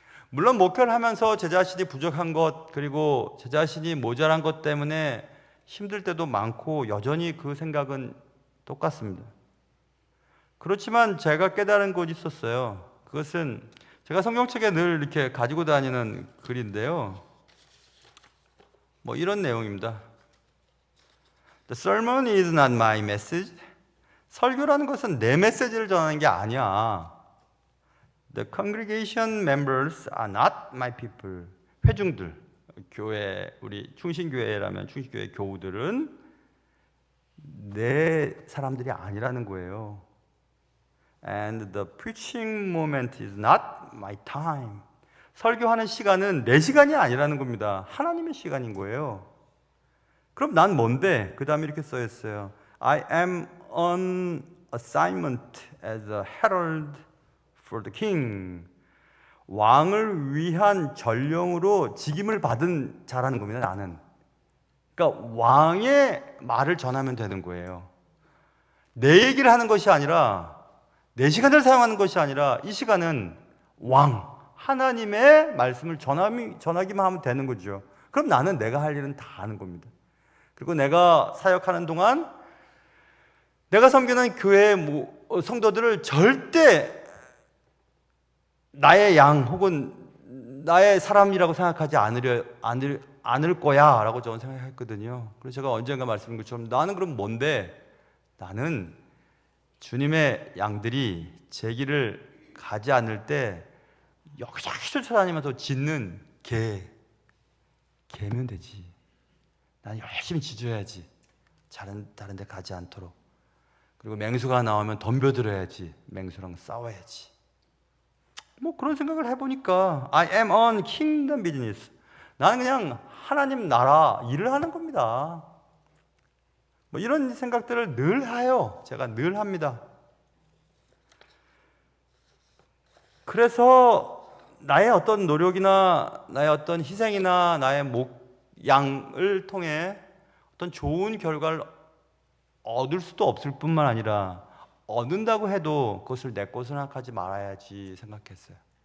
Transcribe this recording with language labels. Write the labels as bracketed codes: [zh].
[ko] 물론 목회를 하면서 제 자신이 부족한 것, 그리고 제 자신이 모자란 것 때문에 힘들 때도 많고 여전히 그 생각은 똑같습니다. 그렇지만 제가 깨달은 것이 있었어요. 그것은 제가 성경책에 늘 이렇게 가지고 다니는 글인데요. 뭐 이런 내용입니다. [en] The sermon is not my message. [ko] 설교라는 것은 내 메시지를 전하는 게 아니야. [en] The congregation members are not my people. [ko] 회중들, 교회, 우리 충신교회라면 충신교회 교우들은 내 사람들이 아니라는 거예요. [en] And the preaching moment is not my time. [ko] 설교하는 시간은 내 시간이 아니라는 겁니다. 하나님의 시간인 거예요. 그럼 난 뭔데? 그 다음에 이렇게 써 있어요. [en] I am on assignment as a herald for the king. [ko] 왕을 위한 전령으로 직임을 받은 자라는 겁니다. 나는. 그러니까 왕의 말을 전하면 되는 거예요. 내 얘기를 하는 것이 아니라, 내 시간을 사용하는 것이 아니라, 이 시간은 왕, 하나님의 말씀을 전하기만 하면 되는 거죠. 그럼 나는 내가 할 일은 다 하는 겁니다. 그리고 내가 사역하는 동안 내가 섬기는 교회 성도들을 절대 나의 양 혹은 나의 사람이라고 생각하지 않을 거야 라고 저는 생각했거든요. 그래서 제가 언젠가 말씀드린 것처럼 나는 그럼 뭔데? 나는 주님의 양들이 제 길을 가지 않을 때 여기저기 쫓아다니면서 짖는 개면 되지. 난 열심히 짖어야지. 다른 데 가지 않도록. 그리고 맹수가 나오면 덤벼들어야지. 맹수랑 싸워야지. 뭐 그런 생각을 해보니까 [en] I am on kingdom business. [ko] 나는 그냥 하나님 나라 일을 하는 겁니다. 뭐 이런 생각들을 늘 해요. 제가 늘 합니다. 그래서 나의 어떤 노력이나 나의 어떤 희생이나 나의 목양을 통해 어떤 좋은 결과를 얻을 수도 없을 뿐만 아니라 얻는다고 해도 그것을 내 것으로 생각하지 말아야지 생각했어요.